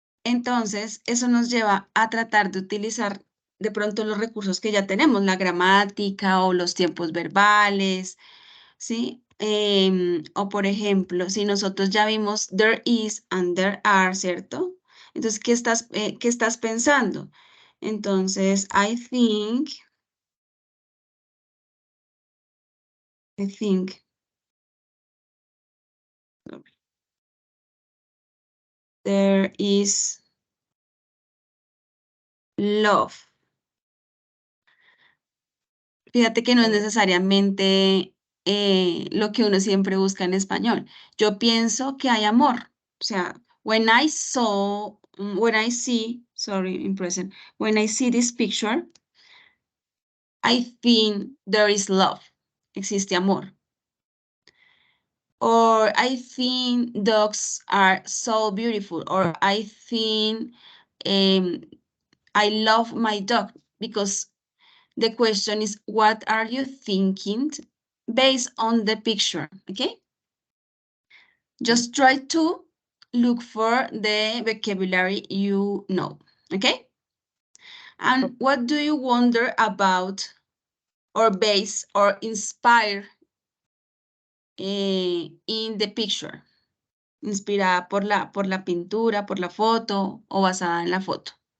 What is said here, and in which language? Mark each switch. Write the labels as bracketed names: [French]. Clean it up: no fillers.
[Spanish] Entonces, eso nos lleva a tratar de utilizar de pronto los recursos que ya tenemos, la gramática o los tiempos verbales, ¿sí? O por ejemplo, si nosotros ya vimos [English] there is and there are, [Spanish] ¿cierto? Entonces, qué estás pensando? [English] Entonces, I think there is love. [Spanish] Fíjate que no es necesariamente lo que uno siempre busca en español. Yo pienso que hay amor. [English] O sea, when I see, sorry, in present, when I see this picture, I think there is love. [Spanish] Existe amor. [English] Or I think dogs are so beautiful. Or I think I love my dog because the question is, what are you thinking based on the picture? Okay. Just try to look for the vocabulary you know. Okay. And what do you wonder about or base or inspire in the picture? [Spanish] Inspirada por la pintura, por la foto o basada en la foto.